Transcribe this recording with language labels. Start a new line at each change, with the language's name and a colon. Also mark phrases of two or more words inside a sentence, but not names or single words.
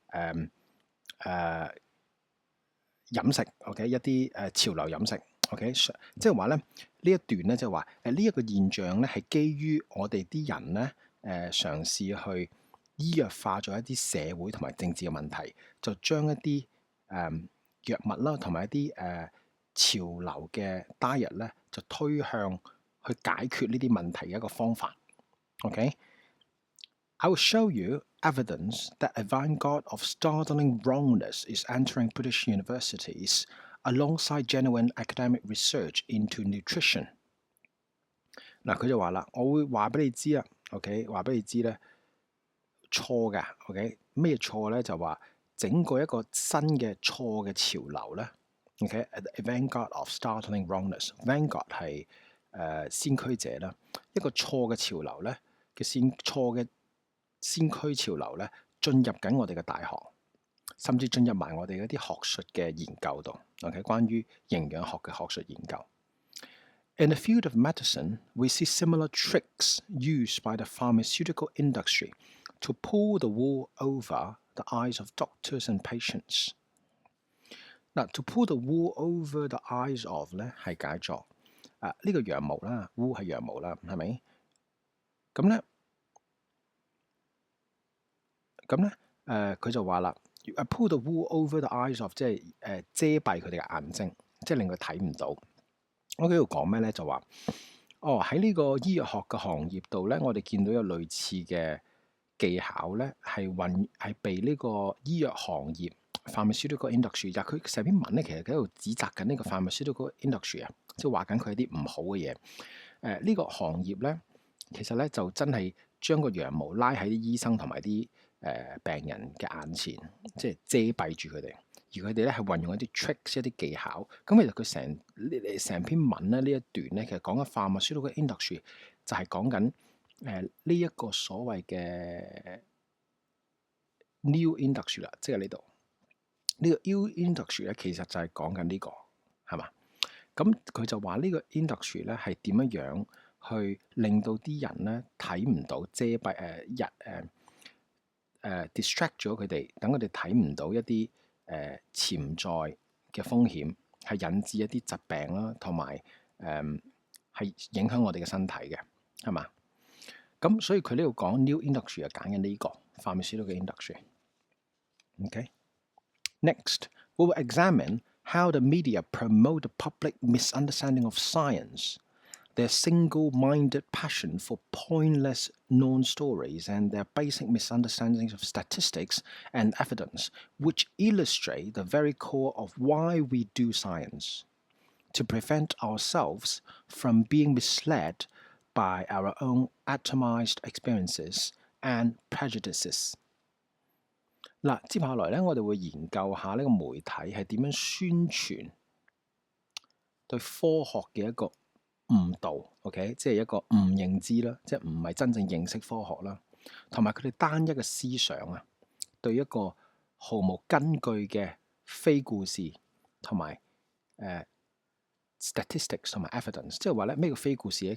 Cantonese: 飲食 ，OK， 一啲潮流飲食 ，OK， 即係話咧呢一段咧，即係話呢一個現象咧係基於我哋啲人咧嘗試去醫藥化咗一啲社會同埋政治嘅問題，就將一啲藥物啦，同埋一啲潮流嘅 diet 咧，就推向去解決呢啲問題嘅一個方法。OK，
English: I will show you evidence that a vanguard of startling wrongness is entering British universities alongside genuine academic research into nutrition。
Cantonese: 嗱，佢就話啦，我會話俾你知啦 ，OK， 話俾你知咧錯嘅 ，OK， 咩錯咧？就話整個一個新嘅錯嘅潮流咧 ，OK，
English: a vanguard of startling wrongness，
Cantonese: vanguard 係先驅者啦，一個錯嘅潮流咧嘅錯嘅先驅潮流咧，進入緊我哋嘅大學，甚至進入埋我哋嗰啲學術嘅研究度 ，OK， 關於營養學嘅學術研究。
English: In the field of medicine, we see similar tricks used by the pharmaceutical industry to pull the wool over the eyes of doctors and patients.
Cantonese: 嗱 ，
English: to pull the wool over the eyes of
Cantonese: 咧係解作呢個羊毛啦，wool 係羊毛啦，係咪？咁咧佢就話啦 ，
English: pull the wool over the eyes of
Cantonese: 即係遮蔽佢哋嘅眼睛，即係令佢睇唔到。我喺度講咩咧？就話喺呢個醫藥學嘅行業度咧，我哋見到有類似嘅技巧咧，係被呢個醫藥行業
English: pharmaceutical industry，
Cantonese: 佢成篇文咧，其實喺度指責緊呢個
English: pharmaceutical industry
Cantonese: 啊，即係話緊佢啲唔好嘅嘢。呢個行業咧，其實咧就真係將個羊毛拉喺啲醫生同埋啲病人嘅眼前，即係遮蔽住佢哋。而佢哋咧係運用一啲 tricks 一啲技巧，咁其實佢成篇文咧呢一段咧，其實講緊
English: pharmaceutical industry
Cantonese: 就係講緊呢一個所謂嘅
English: new industry
Cantonese: 啦，即係呢度呢個
English: new industry
Cantonese: 咧，其實就係講緊呢個係嘛？咁佢就話呢個 industry 咧係點樣去令到啲人咧睇唔到遮蔽distract 咗佢哋，等佢哋睇唔到一啲潛在嘅風險，係引致一啲疾病啦，同埋係影響我哋嘅身體嘅，係嘛？咁所以佢呢度講
English: new industry
Cantonese: 係揀緊呢個
English: pharmaceutical industry。
Cantonese: Okay?
English: Next, we will examine how the media promote the public misunderstanding of science, their single-minded passion for pointless non-stories, and their basic misunderstandings of statistics and evidence, which illustrate the very core of why we do science, to prevent ourselves from being misled by our own atomized experiences and prejudices。
Cantonese: 嗱，接下來咧，我哋會研究下呢個媒體係點樣宣傳對科學嘅一個誤導 ，OK， 即係一個誤認知啦，即係唔係真正認識科學啦，同埋佢哋單一嘅思想啊，對一個毫無根據嘅非故事同埋statistics 同埋 evidence， 即係話咧咩叫非故事咧？